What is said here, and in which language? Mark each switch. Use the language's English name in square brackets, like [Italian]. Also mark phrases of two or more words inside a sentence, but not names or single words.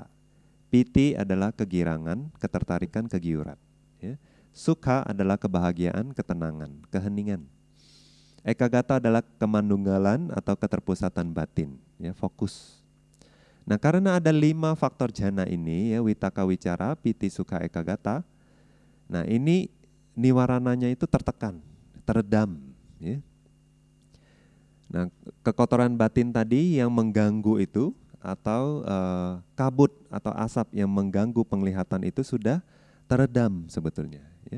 [Indonesian] Piti adalah kegirangan, ketertarikan, kegiuran. Ya. Sukha adalah kebahagiaan, ketenangan, keheningan. Ekagata adalah kemandunggalan atau keterpusatan batin, ya, fokus. Nah, karena ada 5 faktor jana ini ya, [Pali] witaka, wicara, piti, sukha, ekagata. [Indonesian] Nah, ini niwarananya itu tertekan, teredam ya. Nah, kekotoran batin tadi yang mengganggu itu atau kabut atau asap yang mengganggu penglihatan itu sudah teredam sebetulnya ya.